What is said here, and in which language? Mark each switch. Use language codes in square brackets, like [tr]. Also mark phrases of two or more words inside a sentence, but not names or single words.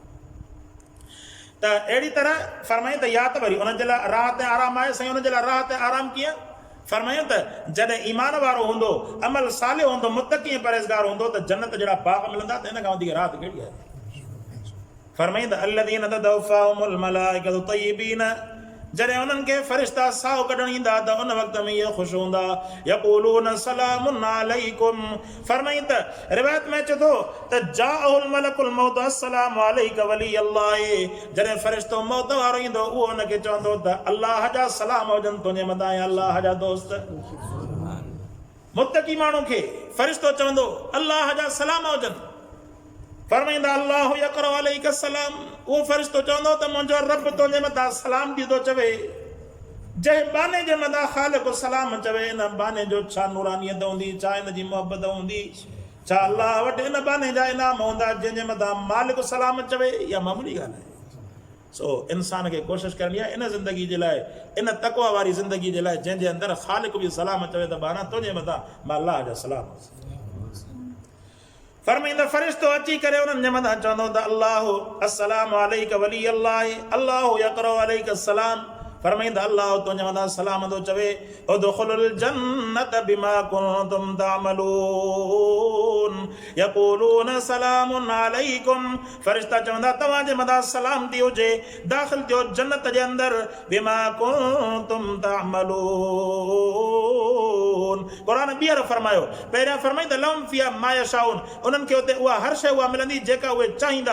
[sd] त अहिड़ी तरह फरमाई त या त वरी उनजे लाइ राहत ऐं आराम आहे। साईं उनजे लाइ राहत ऐं आराम कीअं? फरमायूं त जॾहिं ईमान वारो हूंदो, अमल सालिह हूंदो, मुत्तक़ी परहेज़गार हूंदो त जन्नत जहिड़ा बाग मिलंदा, त हिन खां वधीक राहत कहिड़ी आहे? फरमाईं त [ar] الذين تتوفاهم الملائكة طيبين, [sd] जॾहिं उन्हनि खे फ़रिश्ता साहु कढणु ईंदा त उन वक़्त में इहे ख़ुशि हूंदा, [ar] يقولون سلام عليكم, [sd] फरमाईं त रिवायत में अचे थो त [ar] جاءه ملك الموت السلام عليك ولي الله, [sd] जॾहिं फ़रिश्तो मौत वारो ईंदो उहो उनखे चवंदो त अल्लाह जा सलाम हुजनि तुंहिंजे मथां, अल्लाह जा दोस्त। मुत्तकी माण्हू खे फ़रिश्तो चवंदो अल्लाह जा सलाम हुजनि, फरमाईंदा [ar] الله يقرأ عليك السلام, [sd] उहो फ़रिश्तो चवंदो त मुंहिंजो रब तुंहिंजे मथां सलाम थी थो चवे। जंहिं बाने जे मथां ख़ालिक़ सलाम चवे, इन बाने जो छा नूरानियत हूंदी, छा इन जी मोहबत हूंदी, छा अल्लाह वटि इन बाने जा इनाम हूंदा जंहिंजे मथां मालिक सलाम चवे। इहा मामूली ॻाल्हि आहे। सो इंसान खे कोशिशि करणी आहे इन ज़िंदगी जे लाइ, इन तक़वा वारी ज़िंदगी जे लाइ जंहिंजे अंदरि ख़ालिक़ बि सलाम चवे त बाना तुंहिंजे मथां मां अल्लाह जा सलाम। फरमाईंदा फ़रिश्तो अची करे उन्हनि जे मथां चवंदो त [ar] الله السلام عليك ولي الله الله يقرأ عليك السلام, [sd] फरमाईंदा अल्लाह तुंहिंजे मथां सलाम थो चवे [ar] ادخلوا الجنة بما كنتم تعملون يقولون سلام عليكم, [sd] फ़रिश्ता चवंदा तव्हांजे मथां सलाम थी हुजे, दाख़िल थियो जन्नत जे अंदरि [ar] بما كنتم تعملون. [sd] क़ुरान ॿीहर फरमायो, पहिरियां फरमाईंदा [ar] لهم فيها ما يشاءون, [sd] उन्हनि खे उते उहा हर शइ उहा मिलंदी जेका उहे चाहींदा।